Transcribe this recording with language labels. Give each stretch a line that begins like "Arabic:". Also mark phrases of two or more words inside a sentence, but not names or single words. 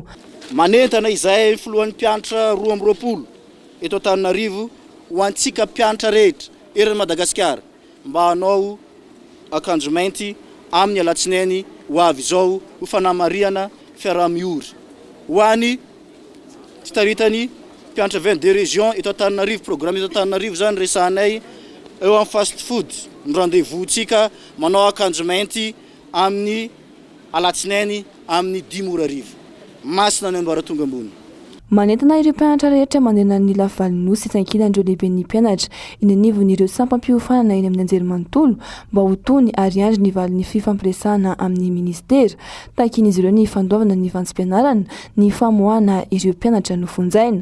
Malagasy: Manentana izay filohan'ny mpianatra 12 eto Antananarivo ho antsika mpianatra rehetra ery Madagasikara mba hanao akanjo mainty amin'ny alatsinainy ho avy izao ho fanamariana fiaraha-miory ho any tsy taritany mpianatra 22 région eto Antananarivo programme eto Antananarivo zany resanay eo amin'ny
English: fast food
Malagasy: ny rendez-vous-tsika manao akanjo mainty amin'ny alatsinainy amin'ny 10 orarivo. Masina ny ambaratonga ambony. Manentana ireo mpianatra rehetra mandena ny lavalinosi tsankilandreo lehibe ny mpianatra iny anivon'ireo sampam-piofanana eny amin'ny anjerimanontolo mba ho tony ary andry ny valin'ny fifampiresahana amin'ny ministera takin'izy ireo ny fandoavana ny vantsim-pianarana ny famoahana ireo mpianatra no fonjaina.